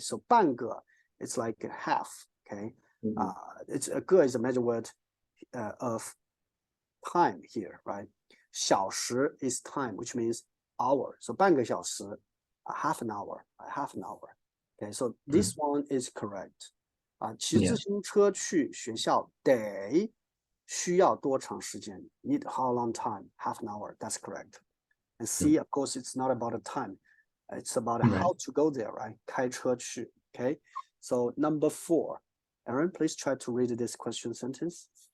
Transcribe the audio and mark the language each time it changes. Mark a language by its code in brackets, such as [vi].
[en] So 半个 it's like a half. Okay. It's a 个 is a measure word of time here, right? 小时 is time, which means hour. So [zh] 半个小时, [en] half an hour, half an hour. Okay, so this one is correct. [zh] 骑自行车去学校得需要多长时间? [en] Need how long time? Half an hour. That's correct. And C, of course, it's not about the time. It's about how to go there, right? [zh] 开车去. [en] Okay. So number 4. Aaron, please try to read this question sentence.